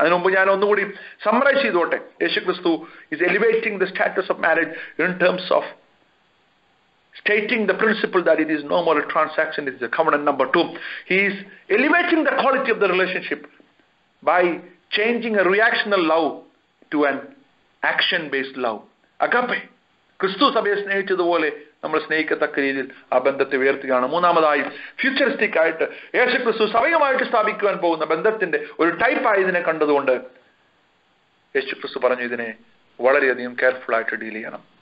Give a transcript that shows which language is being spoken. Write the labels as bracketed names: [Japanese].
[Malayalam] അതിനു മുമ്പ് ഞാൻ ഒന്നുകൂടി സമ്മറൈസ് ചെയ്തോട്ടെ. [English] Yeshukristu is elevating the status of marriage in terms of stating the principle that it is no more a transaction, it is a covenant. Number 2, he is elevating the quality of the relationship by changing a reactional love to an action-based love. Agape. [Malayalam] ക്രിസ്തു സഭയെ സ്നേഹിച്ചതുപോലെ നമ്മൾ സ്നേഹിക്കത്തക്ക രീതിയിൽ ആ ബന്ധത്തെ ഉയർത്തുകയാണ്. മൂന്നാമതായി, futuristic ആയിട്ട് യേശുക്രിസ്തു സഭയുമായിട്ട് സ്ഥാപിക്കുവാൻ പോകുന്ന ബന്ധത്തിന്റെ ഒരു ടൈപ്പായി ഇതിനെ കണ്ടതുകൊണ്ട് യേശുക്രിസ്തു പറഞ്ഞു ഇതിനെ വളരെയധികം കെയർഫുൾ ആയിട്ട് ഡീൽ ചെയ്യണം.